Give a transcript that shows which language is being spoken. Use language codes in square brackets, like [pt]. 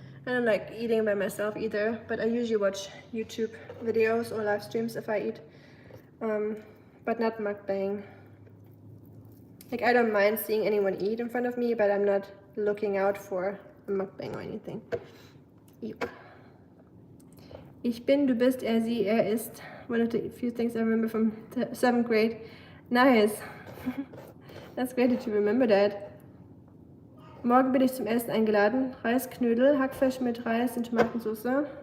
[en] I don't like eating by myself either, but I usually watch YouTube videos or live streams if I eat, but not mukbang. Like, I don't mind seeing anyone eat in front of me, but I'm not looking out for a mukbang or anything. Yep. [de] Ich bin, du bist, er, sie, er ist. [en] One of the few things I remember from 7th grade. Nice. That's great that you remember that. [de] Morgen bin ich zum Essen eingeladen. Reisknödel, Hackfleisch mit Reis und Tomatensauce.